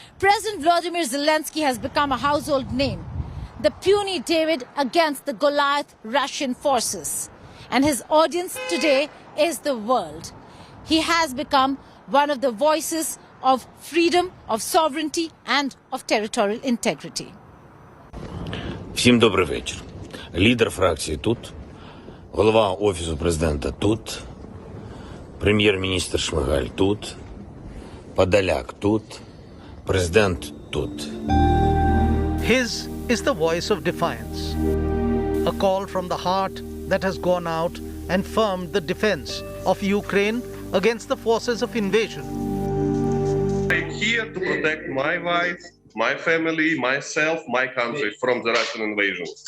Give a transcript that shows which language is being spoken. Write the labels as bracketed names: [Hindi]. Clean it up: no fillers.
[English] President Volodymyr Zelenskyy has become a household name. The puny David against the Goliath Russian forces. And his audience today is the world. He has become one of the voices of freedom, of sovereignty and of territorial integrity. [Ukrainian] Всім добрий вечір. Лідер фракції тут, голова Офісу президента тут, прем'єр-міністр Шмигаль тут, Подоляк тут, президент тут. [English] His is the voice of defiance, a call from the heart that has gone out and firmed the defense of Ukraine against the forces of invasion. I'm here to protect my wife, my family, myself, my country from the Russian invasion.